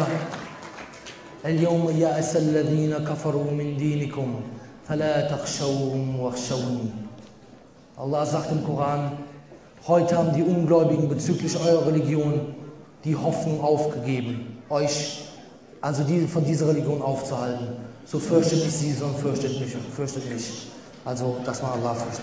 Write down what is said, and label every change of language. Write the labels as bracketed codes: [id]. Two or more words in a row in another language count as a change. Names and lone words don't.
[ar] اليوم يأس الذين كفروا من دينكم فلا تخشوهم واخشوني. [de] Allah sagt im Koran, heute haben die Ungläubigen bezüglich eurer Religion die Hoffnung aufgegeben, euch also von dieser Religion aufzuhalten. So fürchtet nicht sie, sondern fürchtet mich. Also, dass man Allah fürchtet.